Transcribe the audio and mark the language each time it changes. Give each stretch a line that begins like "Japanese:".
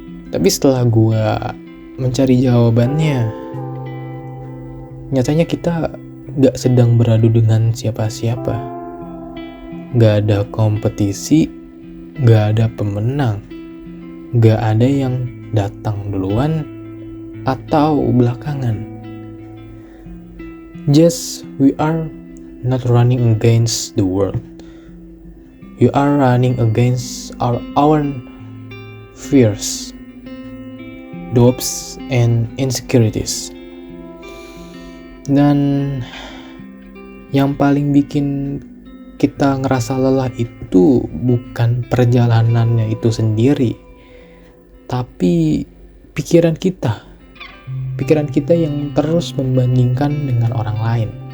Indonesian: Tapi setelah gue mencari jawabannya, nyatanya kita gak sedang beradu dengan siapa-siapa. Gak ada kompetisi, gak ada pemenang, gak ada yang datang duluan atau belakangan.
English: Just we are not running against the world. You are running against our own fears, doubts, and insecurities.
Indonesian: Dan yang paling bikin kita ngerasa lelah itu bukan perjalanannya itu sendiri, tapi pikiran kita yang terus membandingkan dengan orang lain